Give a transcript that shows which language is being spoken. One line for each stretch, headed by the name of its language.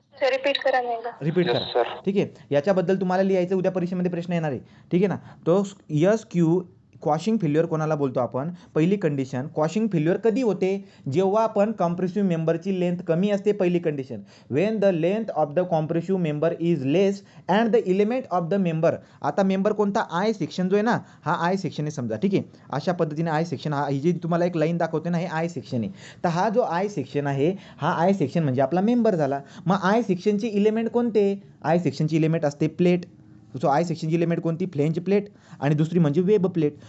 Marathi: Repeat करा. ठीक आहे. याच्याबद्दल तुम्हाला लिहायचं, उद्या परीक्षेमध्ये प्रश्न येणार आहे, ठीक आहे ना. तो क्वॉशिंग फेल्युअर कोणाला बोलतो आपण? पहिली कंडिशन, क्वॉशिंग फेल्युअर कधी होते? जेव्हा आपण कॉम्प्रेसिव्ह मेंबरची लेंथ कमी असते, पहिली condition.
English: when the length of the compressive member is less and the element of the member,
Marathi: आता मेंबर कोणता? आय सेक्शन जो आहे ना, हा आय सेक्शन आहे समजा, ठीक आहे. अशा पद्धतीने आय सेक्शन, हा ही जी तुम्हाला एक लाईन दाखवते ना, हे आय सेक्शन आहे. तर हा जो आय सेक्शन आहे, हा आय सेक्शन म्हणजे आपला मेंबर झाला. मग आय सेक्शनचे इलिमेंट कोणते? आय सेक्शनची इलिमेंट असते प्लेट. सो आय सेक्शनची इलिमेंट कोणती? Flange plate. आणि दुसरी म्हणजे वेब प्लेट.